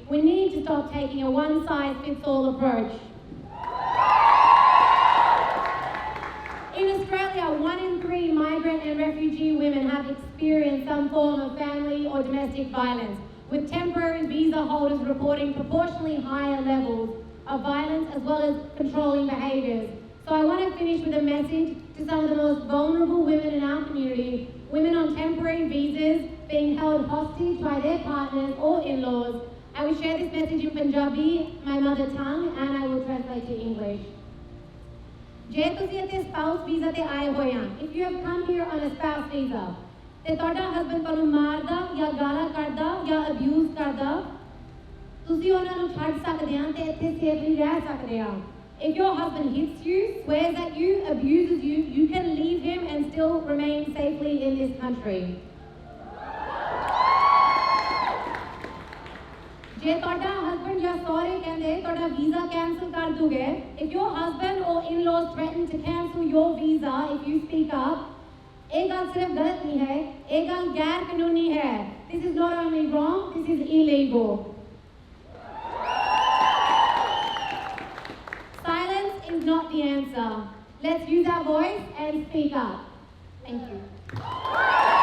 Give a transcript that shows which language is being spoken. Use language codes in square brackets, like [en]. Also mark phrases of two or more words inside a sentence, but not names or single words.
[en] We need to stop taking a one-size-fits-all approach. In Australia, 1 in 3 migrant and refugee women have experienced some form of family or domestic violence, with temporary visa holders reporting proportionally higher levels of violence as well as controlling behaviours. So I want to finish with a message to some of the most vulnerable women in our community, women on temporary visas being held hostage by their partners or in-laws. I will share this message in Punjabi, my mother tongue, and I will translate to English. [pa] ਜੇ ਤੁਸੀਂ ਇੱਥੇ [en] spouse visa [pa] ਤੇ ਆਏ ਹੋਏ ਆ, [en] if you have come here on a spouse visa, [pa] ਤੇ ਤੁਹਾਡਾ husband ਤੁਹਾਨੂੰ ਮਾਰਦਾ ਜਾਂ ਗਾਲਾਂ ਕੱਢਦਾ ਜਾਂ abuse ਕਰਦਾ, ਤੁਸੀਂ ਉਹਨਾਂ ਨੂੰ ਛੱਡ ਸਕਦੇ ਆ ਤੇ ਇੱਥੇ safely ਰਹਿ ਸਕਦੇ ਆ. [en] If your husband hits you, swears at you, abuses you, you can leave him and still remain safely in this country. [pa] ਜੇ ਤੁਹਾਡਾ husband ਜਾਂ ਸਹੁਰੇ ਕਹਿੰਦੇ ਤੁਹਾਡਾ [en] visa cancel [pa] ਕਰ ਦੂਗੇ, [en] if your husband or in-laws threaten to cancel your visa if you speak up, [pa] ਇਹ ਗੱਲ ਸਿਰਫ ਗਲਤ ਨਹੀਂ ਹੈ, ਇਹ ਗੱਲ ਗੈਰ ਕਾਨੂੰਨੀ ਹੈ. [en] This is not only wrong, this is illegal. Silence is not the answer. Let's use our voice and speak up. Thank you.